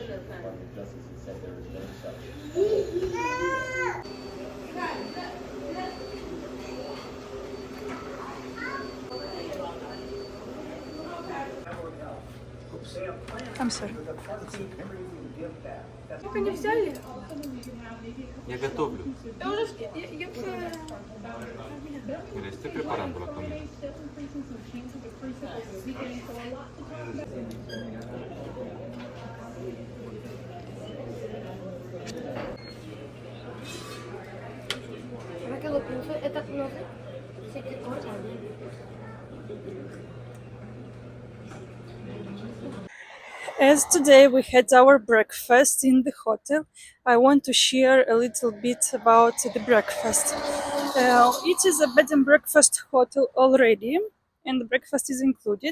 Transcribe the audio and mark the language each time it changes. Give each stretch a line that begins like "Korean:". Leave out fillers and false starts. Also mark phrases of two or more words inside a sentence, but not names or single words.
English: I'm sorry.
Russian: Только не взяли? Я готовлю. Я уже... Я все...
Spanish: Mira, estoy preparando la comida.
Russian: Это новый? Всякие торты.
English: As today we had our breakfast in the hotel, I want to share a little bit about the breakfast. It is a bed and breakfast hotel already, and the breakfast is included.